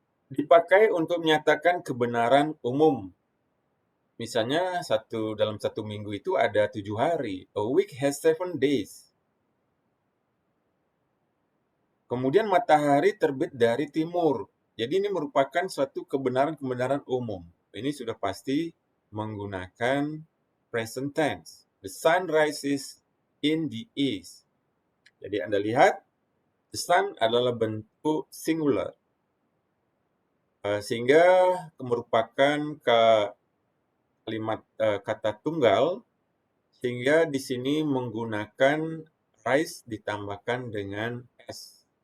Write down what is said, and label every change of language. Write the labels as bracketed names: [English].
[Indonesian] Dipakai untuk menyatakan kebenaran umum. Misalnya dalam satu minggu itu ada 7 hari. [English] A week has 7 days. [Indonesian] Kemudian matahari terbit dari timur. Jadi ini merupakan suatu kebenaran-kebenaran umum. Ini sudah pasti menggunakan present tense. [English] The sun rises in the east. [Indonesian] Jadi Anda lihat, the sun adalah bentuk singular. Sehingga merupakan kalimat kata tunggal, sehingga di sini menggunakan rise ditambahkan dengan s.